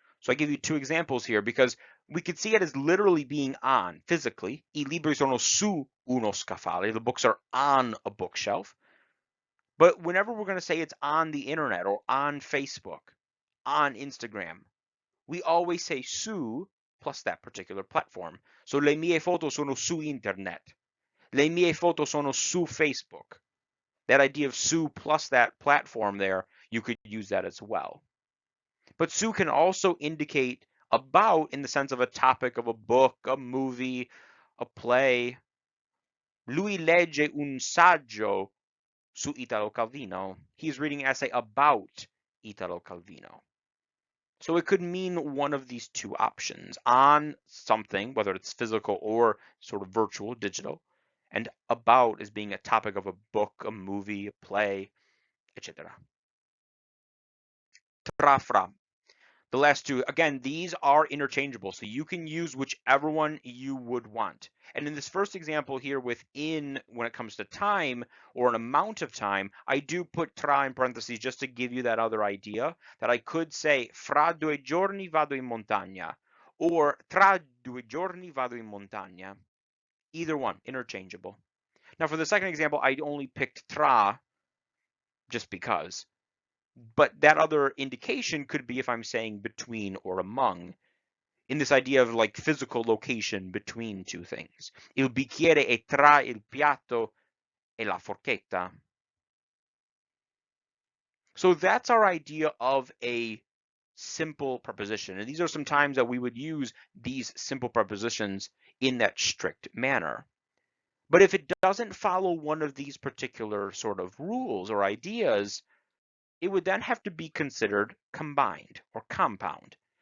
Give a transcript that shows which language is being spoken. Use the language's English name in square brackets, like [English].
[English] So I give you two examples here because we could see it as literally being on physically. [Italian] I libri sono su uno scaffale. [English] The books are on a bookshelf. But whenever we're going to say it's on the internet or on Facebook, on Instagram, we always say su plus that particular platform. [Italian] So le mie foto sono su internet. Le mie foto sono su Facebook. [English] That idea of su plus that platform there, you could use that as well. But su can also indicate about in the sense of a topic of a book, a movie, a play. [Italian] Lui legge un saggio su Italo Calvino. [English] He's reading an essay about Italo Calvino. So it could mean one of these two options, on something, whether it's physical or sort of virtual, digital, and about as being a topic of a book, a movie, a play, etc. Tra fra. The last two, again, these are interchangeable, so you can use whichever one you would want. And in this first example here within, when it comes to time or an amount of time, I do put tra in parentheses just to give you that other idea that I could say [Italian] fra 2 giorni vado in montagna [English] or [Italian] tra 2 giorni vado in montagna. [English] Either one, interchangeable. Now for the second example, I only picked tra just because. But that other indication could be if I'm saying between or among, in this idea of like physical location between two things. [Italian] Il bicchiere è tra il piatto e la forchetta. [English] So that's our idea of a simple preposition. And these are some times that we would use these simple prepositions in that strict manner. But if it doesn't follow one of these particular sort of rules or ideas, it would then have to be considered combined or compound.